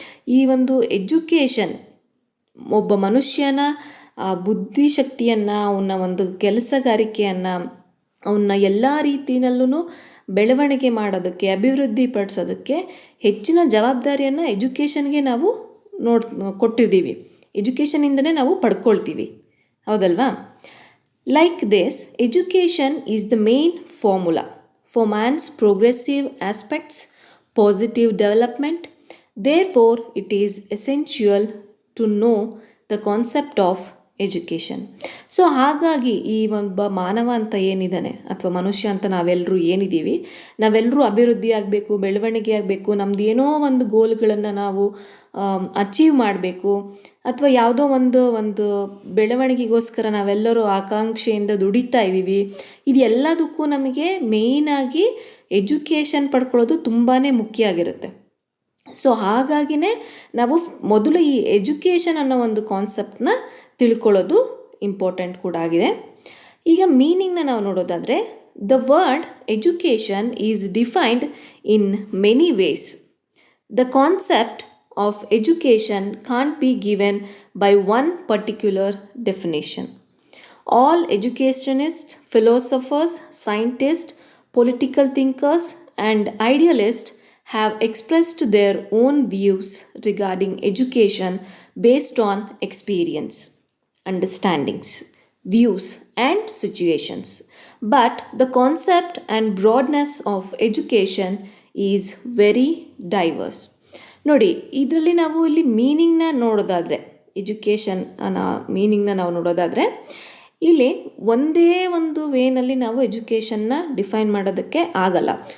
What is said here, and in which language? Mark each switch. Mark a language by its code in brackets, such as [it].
[kn] ಈ ಒಂದು ಎಜುಕೇಷನ್ ಒಬ್ಬ ಮನುಷ್ಯನ ಬುದ್ಧಿಶಕ್ತಿಯನ್ನು, ಅವನ ಒಂದು ಕೆಲಸಗಾರಿಕೆಯನ್ನು, ಅವನ್ನ ಎಲ್ಲ ರೀತಿಯಲ್ಲೂ ಬೆಳವಣಿಗೆ ಮಾಡೋದಕ್ಕೆ, ಅಭಿವೃದ್ಧಿ ಪಡಿಸೋದಕ್ಕೆ ಹೆಚ್ಚಿನ ಜವಾಬ್ದಾರಿಯನ್ನು ಎಜುಕೇಷನ್ಗೆ ನಾವು ಕೊಟ್ಟಿದ್ದೀವಿ. ಎಜುಕೇಷನಿಂದನೇ ನಾವು ಪಡ್ಕೊಳ್ತೀವಿ, ಹೌದಲ್ವಾ? [en] Like this, education is the main formula for man's progressive aspects, positive development. Therefore, it is essential to know the concept of education. [kn] So ಹಾಗಾಗಿ ಈ ಒಬ್ಬ ಮಾನವ ಅಂತ ಏನಿದ್ದಾನೆ, ಅಥವಾ ಮನುಷ್ಯ ಅಂತ ನಾವೆಲ್ಲರೂ ಏನಿದ್ದೀವಿ, ನಾವೆಲ್ಲರೂ ಅಭಿವೃದ್ಧಿ ಆಗಬೇಕು, ಬೆಳವಣಿಗೆ ಆಗಬೇಕು, ನಮ್ದು ಏನೋ ಒಂದು ಗೋಲ್ಗಳನ್ನು ನಾವು ಅಚೀವ್ ಮಾಡಬೇಕು, ಅಥವಾ ಯಾವುದೋ ಒಂದು ಬೆಳವಣಿಗೆಗೋಸ್ಕರ ನಾವೆಲ್ಲರೂ ಆಕಾಂಕ್ಷೆಯಿಂದ ದುಡಿತಾ ಇದ್ದೀವಿ. ಇದು ಎಲ್ಲದಕ್ಕೂ ನಮಗೆ ಮೇಯ್ನಾಗಿ ಎಜುಕೇಷನ್ ಪಡ್ಕೊಳ್ಳೋದು ತುಂಬಾ ಮುಖ್ಯ ಆಗಿರುತ್ತೆ. ಸೊ ಹಾಗಾಗಿನೇ ನಾವು ಮೊದಲು ಈ ಎಜುಕೇಷನ್ ಅನ್ನೋ ಒಂದು ಕಾನ್ಸೆಪ್ಟನ್ನ ತಿಳ್ಕೊಳ್ಳೋದು ಇಂಪಾರ್ಟೆಂಟ್ ಕೂಡ ಆಗಿದೆ. ಈಗ ಮೀನಿಂಗ್ನ ನಾವು ನೋಡೋದಾದರೆ, [en] The word education is defined in many ways. The concept of education can't be given by one particular definition. All educationists, philosophers, scientists, political thinkers, and idealists have expressed their own views regarding education based on experience, understandings, views, and situations. But the concept and broadness of education is very diverse. [kn] ನೋಡಿ, ಇದರಲ್ಲಿ ನಾವು ಇಲ್ಲಿ ಮೀನಿಂಗ್ನ ನೋಡೋದಾದರೆ, education ಅನ್ನೋ ಮೀನಿಂಗ್ನ ನಾವು ನೋಡೋದಾದರೆ, ಇಲ್ಲಿ ಒಂದೇ ಒಂದು ವೇನಲ್ಲಿ ನಾವು ಎಜುಕೇಷನ್ನ ಡಿಫೈನ್ ಮಾಡೋದಕ್ಕೆ ಆಗಲ್ಲ.